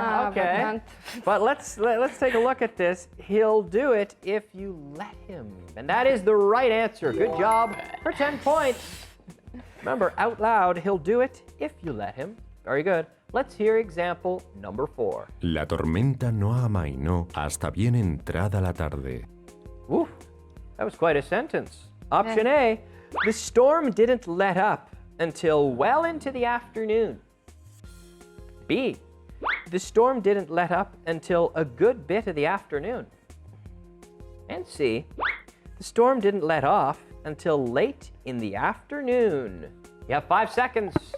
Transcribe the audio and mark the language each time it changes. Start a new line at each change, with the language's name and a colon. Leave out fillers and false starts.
English: No, but Okay. don't. But let's take a look at this. He'll do it if you let him. And that is the right answer. Good job for 10 points. Remember, out loud, he'll do it if you let him. Very good. Let's hear example number 4.
Spanish: La tormenta no amainó hasta bien entrada la tarde.
English: Woo, that was quite a sentence. Option A, the storm didn't let up until well into the afternoon. B, the storm didn't let up until a good bit of the afternoon. And C, the storm didn't let off until late in the afternoon. You have 5 seconds.